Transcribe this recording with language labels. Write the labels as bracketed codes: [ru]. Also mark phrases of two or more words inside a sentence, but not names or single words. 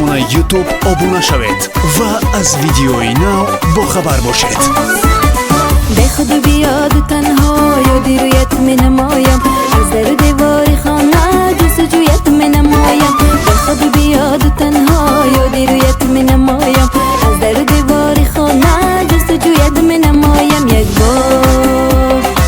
[tg] ютуб обуна шавед ва аз видеои нав бохабар бошед. [fa] بخود بیاد تنها یادی رویت می نمایم از در دیوار خانه جستجویت می نمایم بخود بیاد تنها یادی رویت می نمایم از در دیوار خانه جستجویت می نمایم یک بار